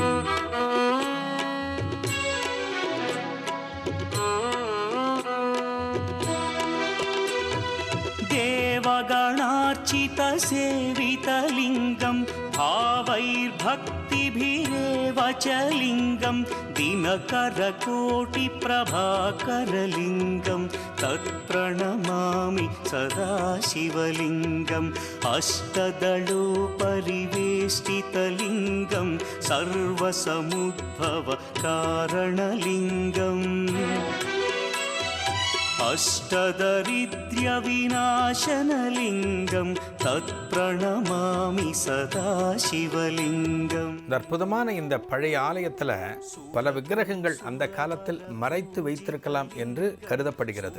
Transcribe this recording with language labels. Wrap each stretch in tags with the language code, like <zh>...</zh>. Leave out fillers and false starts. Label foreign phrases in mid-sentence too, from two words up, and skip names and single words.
<sa>देवगणार्चितसेवितलिङ्गं भावैर्भक्तिभिरेव च लिङ्गं दिनकरकोटिप्रभाकरलिङ्गं तत्प्रणमामि सदा शिवलिङ्गम् अष्टदलोपरिवेष्टितलिङ्गं सर्वसमुद्भवकारणलिङ्गम् अष्टदरिद्र्यविनाशनलिङ्गं तत्प्रणमामि सदा शिवलिङ्गम्.</sa> <ta>அற்புதமான இந்த பழைய ஆலயத்தில் பல விக்கிரகங்கள் அந்த காலத்தில் மறைத்து வைத்திருக்கலாம் என்று கருதப்படுகிறது.</ta>